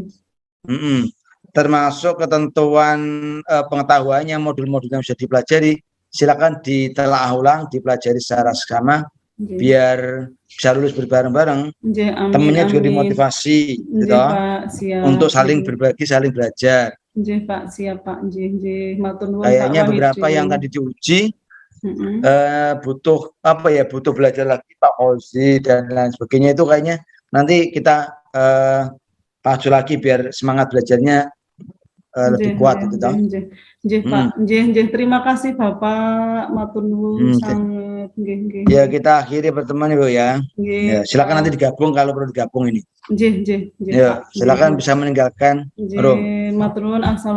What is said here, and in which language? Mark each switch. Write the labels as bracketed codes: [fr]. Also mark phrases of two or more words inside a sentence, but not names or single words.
[id] Termasuk ketentuan pengetahuannya, modul-modul yang bisa dipelajari, silakan ditelaah ulang, dipelajari secara seksama, Nggih. biar bisa lulus berbareng-bareng. Nggih, amin, Temennya juga amin. dimotivasi, Nggih, gitu, Pak, siap. untuk saling Nggih. berbagi, saling belajar. [jv] Nggih, Pak, siap, Pak. Nggih, nggih. Matur nuwun, Pak [id] Kayaknya beberapa Wahidin. yang tadi diuji Mm-mm. butuh apa ya, butuh belajar lagi Pak Fauzi dan lain sebagainya, itu kayaknya nanti kita maju lagi biar semangat belajarnya lebih kuat itu toh. [jv] Nggih, Pak. Nggih. [id] Terima kasih Bapak. [jv] Matur nuwun sangat. Nggih. [id] Ya, kita akhiri pertemuan Ibu ya. Nggih, Ya, silakan Pak. nanti digabung kalau perlu digabung ini. Nggih, Ya, Pak. silakan Nggih. bisa meninggalkan room. [jv] Nggih, matur nuwun. [id] Assalamualaikum.